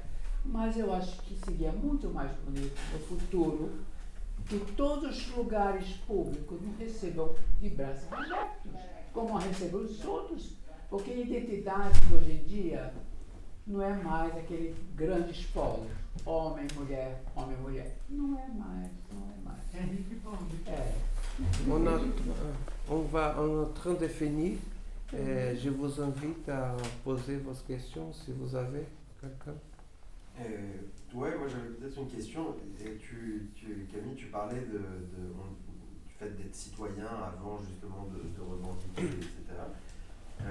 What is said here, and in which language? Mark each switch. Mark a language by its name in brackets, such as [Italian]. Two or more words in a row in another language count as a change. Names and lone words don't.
[Portuguese] Mas eu acho que seria muito mais bonito no futuro que todos os lugares públicos não recebam de braços abertos, como recebem os outros, porque a identidade hoje em dia não é mais aquele grande espólio, homem, mulher, não é mais. [French] On est en train de finir. Je vous invite à poser vos questions si vous avez quelqu'un. Ouais, moi j'avais peut-être une question. Camille, tu parlais du fait d'être citoyen avant justement de revendiquer, etc.